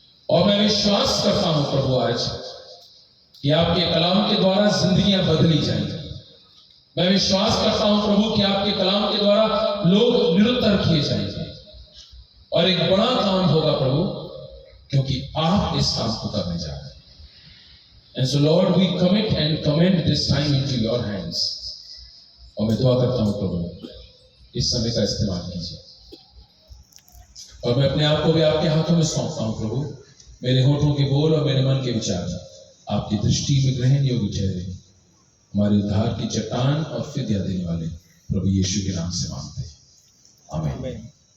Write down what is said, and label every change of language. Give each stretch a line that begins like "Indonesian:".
Hindi: और मैं विश्वास करता हूं प्रभु आज कि आपके कलाम के द्वारा जिंदगियां बदली जाएंगी। मैं विश्वास करता हूं प्रभु कि आपके कलाम के द्वारा लोग निरुत्तर किए जाएंगे और एक बड़ा काम होगा प्रभु, क्योंकि आप इस काम को करने जा रहे हैं।
English: And so Lord, we commit and commend this time into your hands।
Hindi: और मैं दुआ करता हूं प्रभु, इस समय का इस्तेमाल कीजिए। और मैं अपने आप को भी आपके हाथों में सौंपता हूं प्रभु। मेरे होठों के बोल और मेरे मन के विचार आपकी दृष्टि में ग्रहण योग्य ठहरे। हमारे उद्धार की चट्टान और फिदिया देने वाले प्रभु यीशु के नाम से मांगते हैं, आमीन।